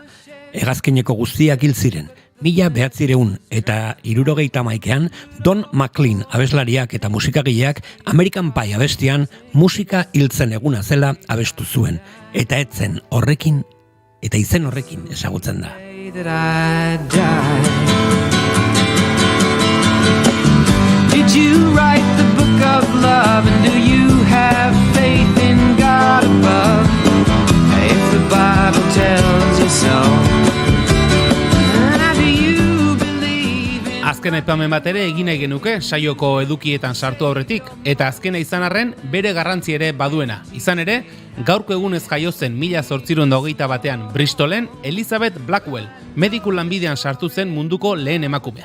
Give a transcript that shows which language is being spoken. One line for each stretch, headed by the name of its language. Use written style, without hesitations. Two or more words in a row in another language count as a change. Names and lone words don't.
Basque: Hegazkineko guztiak hil ziren. 1971an Don McLean abeslariak eta musikagileak American Pie abestian musika hiltzen eguna zela abestu zuen. Eta etzen horrekin eta izen horrekin ezagutzen da.
English: Did you write the book of love and do you have faith in God above? If the Bible tells you so.
Basque: Azken aipamen bat ere egin nahi genuke saioko edukietan sartu aurretik, eta azkena izan arren bere garrantzi ere baduena. Izan ere, gaurko egunez jaio zen 1821an Bristolen Elizabeth Blackwell, mediku lanbidean sartu zen munduko lehen emakumea.